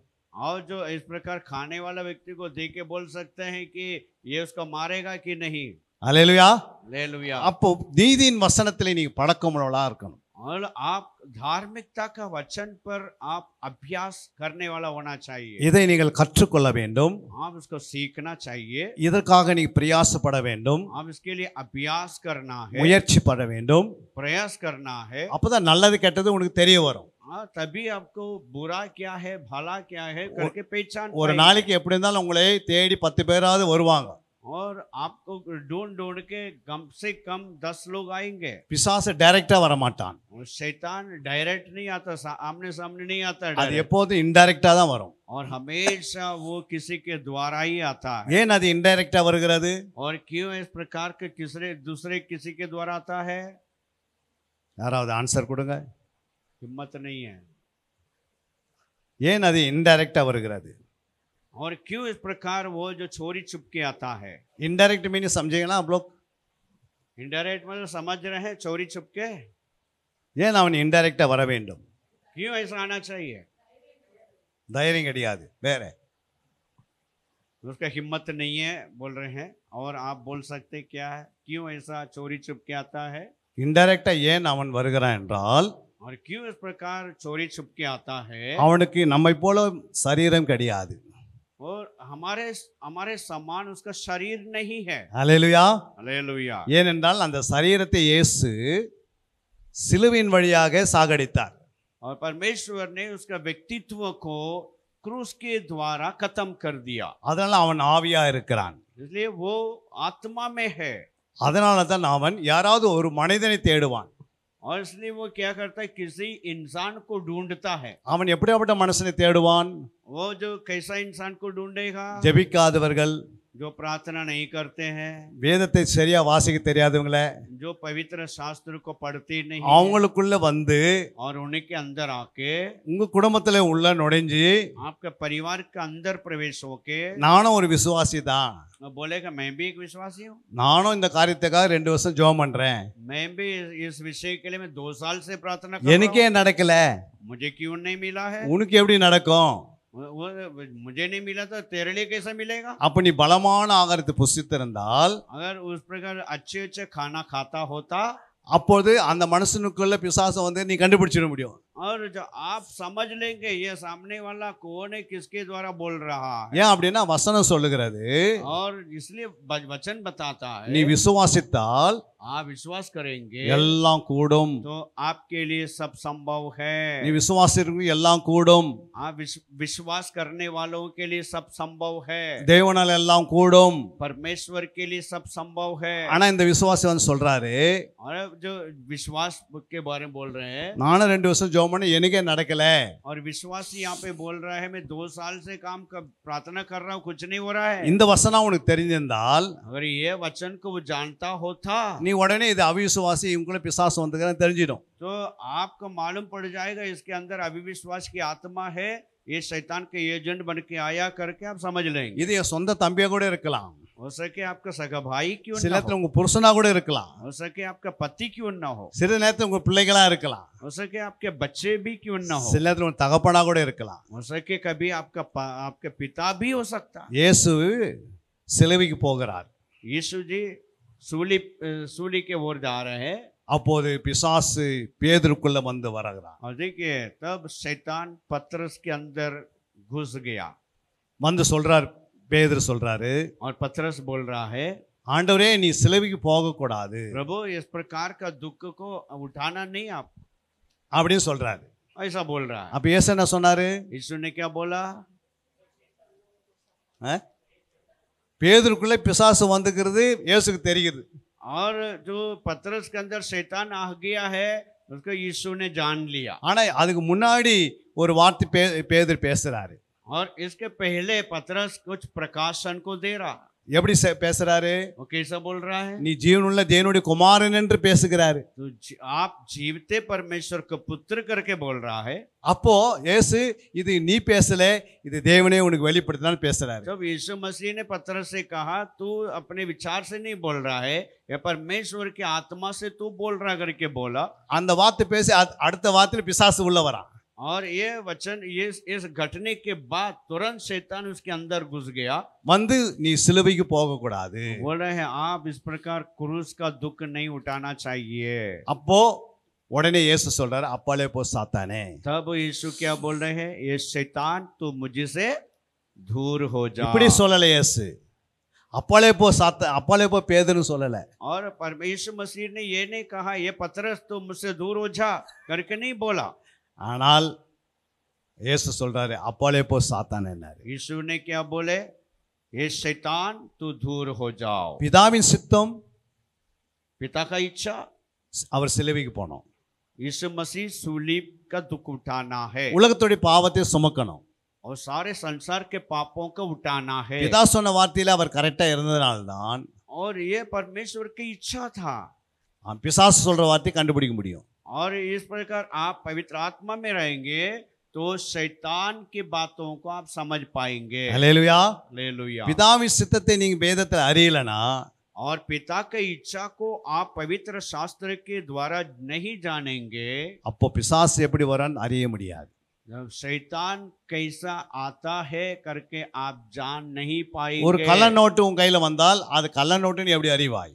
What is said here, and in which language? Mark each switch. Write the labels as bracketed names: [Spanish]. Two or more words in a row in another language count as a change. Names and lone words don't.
[Hindi] और जो इस प्रकार खाने वाला व्यक्ति को देख के बोल सकते हैं कि ये उसको मारेगा कि नहीं। [Tamil] அல்லேலூயா. [Hindi] हालेलुया। [Tamil] அப்போ நீதியின் வசனத்துல நீங்க பழக்கமுள்ளவளா இருக்கணும். [Hindi] और आप धार्मिकता का वचन पर आप अभ्यास करने वाला होना चाहिए। [Tamil] இதை நீங்கள் கற்றுக்கொள்ள வேண்டும். [Hindi] आप उसको सीखना चाहिए, [Tamil] இதற்காக நீ பிரயாசப்பட வேண்டும், [Hindi] आप इसके लिए अभ्यास करना है, [Tamil] முயற்சி பட வேண்டும். [Hindi] प्रयास करना है। [Tamil] அப்பதான் நல்லது கெட்டது உனக்கு தெரிய வரும். [Hindi] हाँ, तभी आपको बुरा क्या है भला क्या है करके पहचान [Tamil] ஒரு [Hindi] पाएंगे। [Tamil] நாளைக்கு எப்படி இருந்தாலும் உங்களை தேடி 10 பேராவது வருவாங்க. [Hindi] और आपको ढूंढ ढूंढ के कम से कम 10 लोग आएंगे। [Tamil] பிசாசு டைரக்டா வர மாட்டான். [Hindi] और शैतान डायरेक्ट नहीं आता, आमने सामने नहीं आता [Tamil] அது [Hindi] direct। [Tamil] எப்போதும் இன்டைரக்டா தான் வரும். [Hindi] और हमेशा वो किसी के द्वारा ही आता है। [Tamil] ஏன் அது இன்டைரக்டா வருகிறது? [Hindi] और क्यों इस प्रकार के दूसरे किसी के द्वारा आता है? [Tamil] யாராவது ஆன்சர் கொடுங்க. [Hindi] हिम्मत नहीं है। [Tamil] ஏன் அது இன்டைரக்டா வருகிறது? [Hindi] और क्यों इस प्रकार वो जो चोरी चुपके आता है? [English] indirect meaning [Hindi] समझेगा ना आप लोग? इनडायरेक्ट मतलब समझ रहे हैं चोरी चुपके। [Tamil] ஏன் அவன் இன்டைரக்டா வர வேண்டும்? [Hindi] क्यों ऐसा आना चाहिए? [Tamil] தைரியம் கிடையாது வேற. [Hindi] उसका हिम्मत नहीं है बोल रहे हैं। और आप बोल सकते क्या है क्यों ऐसा चोरी चुपके आता है? [Tamil] இன்டைரக்டா ஏன் அவன் வருகிறான் என்றால் [Hindi] और क्यों इस प्रकार चोरी छुपके आता है? [Tamil] அவனுக்கு நம்மை போல சரீரம் கிடையாது. [Hindi] और हमारे समान उसका शरीर नहीं है। [Tamil] அல்லேலூயா. [Hindi] हालेलुया। [Tamil] ஏனென்றால் அந்த சரீரத்தை இயேசு சிலுவையின் வழியாக சாகடித்தார். [Hindi] और परमेश्वर ने उसका व्यक्तित्व को क्रूस के द्वारा खत्म कर दिया। [Tamil] அதனால அவன் ஆவியா இருக்கிறான். [Hindi] इसलिए वो आत्मा में है। [Tamil] அதனால தான் அவன் யாராவது ஒரு மனிதனை தேடுவான். [Hindi] और इसलिए वो क्या करता है, किसी इंसान को ढूंढता है। [Tamil] அவன் எப்படியாப்பட்ட மனுஷனை தேடுவான்? [Hindi] वो जो कैसा इंसान को ढूंढेगा? [Tamil] ஜெபிக்காதவர்கள், [Hindi] जो प्रार्थना नहीं करते हैं, [Tamil] வேதத்தை சரியா வாசிக்க தெரியாதவங்கள, [Hindi] जो पवित्र शास्त्र को पढ़ते नहीं हैं, [Tamil] அவங்களுக்குள்ள வந்து [Hindi] और उनके अंदर आके [Tamil] உங்க குடும்பத்துல உள்ள நுழைஞ்சு [Hindi] आपके परिवार के अंदर प्रवेश होके [Tamil] நானும் ஒரு விசுவாசி தான், [Hindi] बोलेगा मैं भी एक विश्वासी हूँ, [Tamil] நானும் இந்த காரியத்துக்காக 2 வருஷம் ஜெபம் பண்றேன், [Hindi] मैं भी इस विषय के लिए मैं 2 साल से प्रार्थना कर रहा [Tamil] எனக்கே நடக்கல, [Hindi] हूँ, मुझे क्यों नहीं मिला है? [Tamil] உனக்கு எப்படி நடக்கும்? [Hindi] वो मुझे नहीं मिला तो तेरे लिए कैसा मिलेगा? [Tamil] அப்ப நீ பலமான ஆகாரத்தை புசித்திருந்தால் [Hindi] अगर उस प्रकार अच्छे अच्छे खाना खाता होता, [Tamil] அப்போது அந்த மனுஷனுக்குள்ள பிசாசம் வந்து நீ கண்டுபிடிச்சிட முடியும். [Hindi] और जो आप समझ लेंगे ये सामने वाला कौन है, किसके द्वारा बोल रहा है, [Tamil] ஏன் அப்படின்னா வசனம் சொல்லுகிறது, [Hindi] और इसलिए वचन बताता [Tamil] நீ [Hindi] है [Tamil] விசுவாசித்தால் [Hindi] आप विश्वास करेंगे [Tamil] எல்லாம் கூடும். [Hindi] तो आपके लिए सब संभव है। [Tamil] நீ விசுவாசிக்கிறவங்க எல்லாம் கூடும், [Hindi] आप विश्वास करने वालों के लिए सब संभव है, [Tamil] தேவனால் எல்லாம் கூடும். [Hindi] परमेश्वर के लिए सब संभव है। [Tamil] ஆனா இந்த விசுவாசி வந்து சொல்றாரு, [Hindi] और जो विश्वास के बारे में बोल रहे हैं, [Tamil] நானும் 2 வருஷம் ஜெபம் பண்ண எனக்கே நடக்கல, [Hindi] और विश्वासी यहाँ पे बोल रहा है मैं 2 साल से प्रार्थना कर रहा हूँ, कुछ नहीं हो रहा है। [Tamil] இந்த வசனம் உனக்கு தெரிஞ்சிருந்தால் [Hindi] अगर ये वचन को वो जानता होता [Tamil] நீ உடனே இது அவிசுவாசி, இவங்களுக்குள்ள பிசாசு வந்துக்கிறேன்னு தெரிஞ்சிடும். [Hindi] तो आपको मालूम पड़ जाएगा इसके अंदर अविश्वास की आत्मा है, ये शैतान के एजेंट बन के आया करके आप समझ लेंगे। [Tamil] இது என் சொந்த தம்பியா கூட இருக்கலாம், [Hindi] हो सके आपका सगा भाई क्यों [Tamil] சில [Hindi] ना [Tamil] நேரத்துல [Hindi] हो, [Tamil] உங்க புருஷனா கூட இருக்கலாம், [Hindi] हो सके आपका पति क्यों ना हो, [Tamil] சில நேரத்துல உங்க பிள்ளைகளா இருக்கலாம், [Hindi] हो सके आपके बच्चे भी क्यों ना हो, [Tamil] சில நேரத்துல உங்க தகப்பனா கூட இருக்கலாம். [Hindi] हो सके कभी आपके पिता भी हो सकता है। [Tamil] இயேசு சிலுவைக்கு போகிறார். [Hindi] यीशु जी सूली के ओर जा रहे हैं, [Tamil] அப்போது பிசாசு பேதுருக்குள்ள வந்து வருகிறார். [Hindi] और देखिए तब शैतान पतरस के अंदर घुस गया, [Tamil] வந்து சொல்றார், பேதுரு சொல்றாரு, [Hindi] और पतरस बोल रहा है [Tamil] ஆண்டவரே நீ சிலுவைக்கு போக கூடாது [Hindi] प्रभु इस प्रकार का दुख को उठाना नहीं आप, [Tamil] அப்படின்னு சொல்றாரு. [Hindi] ऐसा बोल रहा है। [Tamil] அப்ப இயேசு என்ன சொன்னாரு? [Hindi] यीशु ने क्या बोला? [Tamil] பேதுருக்குள்ள பிசாசு வந்துக்கிறது இயேசுக்கு தெரியுது. [Hindi] और जो पतरस के अंदर शैतान आ गया है उसको यीशु ने जान लिया। [Tamil] ஆனா அதுக்கு முன்னாடி ஒரு வார்த்தை பேதுரு பேசுறாரு. [Hindi] और इसके पहले पतरस कुछ प्रकाशन को दे रहा। [Tamil] எப்படி பேசுறாரு? [Hindi] वो कैसा बोल रहा है? [Tamil] நீ ஜீவனுள்ள தேவனுடைய குமாரன் என்று பேசுகிறாரு. [Hindi] तो आप जीवते परमेश्वर को पुत्र करके बोल रहा है। [Tamil] அப்போ இயேசு இது நீ பேசல, இது தேவனே உனக்கு வெளிப்படுத்தினான்னு பேசுறாரு. [Hindi] जब यीशु मसीह ने पतरस से कहा तू अपने विचार से नहीं बोल रहा है, या परमेश्वर की आत्मा से तू बोल रहा करके बोला, [Tamil] அந்த வார்த்தை பேசி அடுத்த வார்த்தையில பிசாசு உள்ள வரான். [Hindi] और ये वचन इस घटने के बाद तुरंत शैतान उसके अंदर घुस गया। [Tamil] வந்து நீ சிலுவைக்கு போக கூடாது. [Hindi] बोल रहे हैं आप इस प्रकार क्रूस का दुख नहीं उठाना चाहिए। [Tamil] அப்போ உடனே இயேசு சொல்றாரு, அப்பாலே போ சாத்தானே. [Hindi] तब यीशु क्या बोल रहे हैं? ये शैतान तू मुझसे दूर हो जा। [Tamil] இப்படி சொல்லல இயேசு, அப்பாலே போ சாத்தான், அப்பாலே போ பேதுருன்னு சொல்லல. [Hindi] और परमेश्वर मसीह ने ये नहीं कहा ये पतरस तू मुझसे दूर हो जा करके नहीं बोला। [Tamil] ஆனால் இயேசு சொல்றாரு, அப்பாலே போ சாத்தானேன்னாரு. [Hindi] यीशु ने क्या बोले? ये शैतान तू दूर हो जाओ। [Tamil] பிதாவின் சித்தம் [Hindi] पिता का इच्छा [Tamil] அவர் சிலுவைக்கு போனோம். [Hindi] यीशु मसीह सूली का दुख उठाना है [Tamil] உலகத்துடைய பாவத்தை சுமக்கணும். [Hindi] और सारे संसार के पापों को उठाना है। [Tamil] பிதா சொன்ன வார்த்தையில அவர் கரெக்டா இருந்ததுனால்தான் [Hindi] और ये परमेश्वर की इच्छा था। [Tamil] பிசாசு சொல்ற வார்த்தையை கண்டுபிடிக்க முடியும். [Hindi] और इस प्रकार आप पवित्र आत्मा में रहेंगे तो शैतान की बातों को आप समझ पाएंगे। [Tamil] ஹல்லேலூயா. [Hindi] हालेलुया। [Tamil] பிதாவின் சித்தத்தை நீங்க வேதத்துல அறியலனா, [Hindi] और पिता की इच्छा को आप पवित्र शास्त्र के द्वारा नहीं जानेंगे, [Tamil] அப்போ பிசாசு எப்படி வரான்னு அறிய முடியாது. [Hindi] जब शैतान कैसा आता है करके आप जान नहीं [Tamil] ஒரு [Hindi] पाएंगे। [Tamil] கள்ள நோட்டு உன் கையில வந்தால் அது கள்ள நோட்டுன்னு எப்படி அறிவாய்?